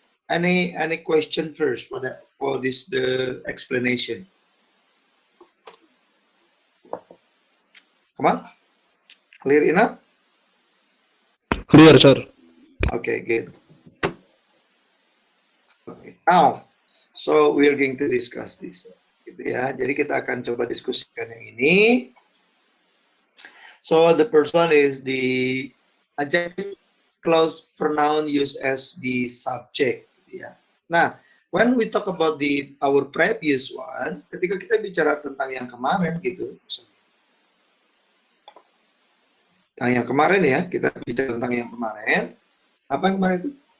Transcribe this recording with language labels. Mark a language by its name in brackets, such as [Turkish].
[English] Any question first for this the explanation? Come on, clear enough? Clear, sir. Okay, good. Okay, now, so we are going to discuss this. [Indonesian] Gitu ya. Jadi kita akan coba diskusikan yang ini. [English] So the first one is the adjective clause pronoun used as the subject. [Indonesian] Ya. Nah, [English] when we talk about our previous one, [Indonesian] ketika kita bicara tentang yang kemarin gitu, tentang yang kemarin ya, kita bicara tentang yang kemarin. Apa yang kemarin itu?